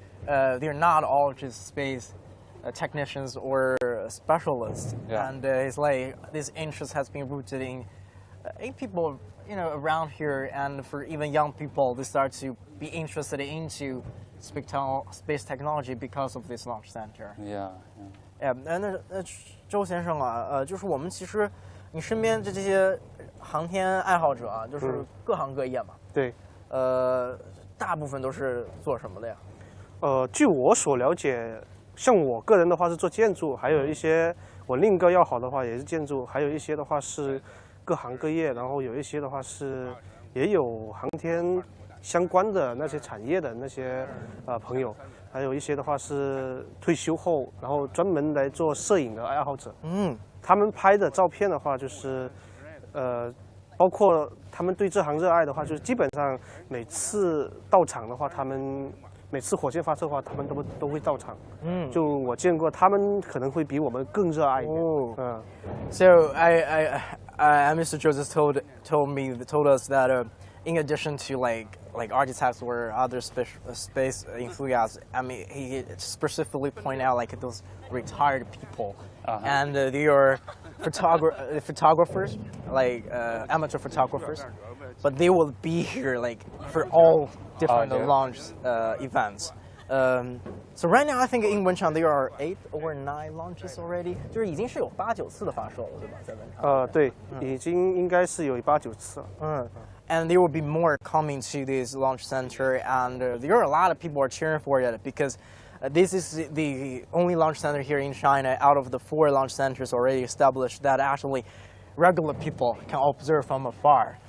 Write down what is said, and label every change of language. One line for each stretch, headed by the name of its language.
English: They're not all just space technicians or specialists. And it's like this interest has been rooted in people, around here, and for even young people, they start to be interested into space technology because of this launch center. Yeah.
Chinese: 那周先生啊，就是我们其实。你身边这些航天爱好者啊，就是各行各业嘛。对。大部分都是做什么的呀？据我所了解，像我个人的话是做建筑，还有一些我另一个要好的话也是建筑，还有一些的话是各行各业，然后有一些的话是也有航天相关的那些产业的那些朋友，还有一些的话是退休后然后专门来做摄影的爱好者。他们拍的照片的话，就是包括他们对这行热爱的话，就是基本上每次到场的话，他们每次火箭发射的话，他们都会到场。就我见过，他们可能会比我们更热爱一点。
English: So Mr. Joseph told us that in addition to like architects or other space enthusiasts, I mean he specifically point out like those retired people, and they are photographers, like amateur photographers, but they will be here like for all different launch events. So right now I think in Wenchang there are 8 or 9 launches already.
Chinese: 就是已经是有8、9次的发射了，对吧？在Wenchang。对，已经应该是有8、9次了。
English: And there will be more coming to this launch center, and there are a lot of people are cheering for it because this is the only launch center here in China out of the 4 launch centers already established that actually regular people can observe from afar.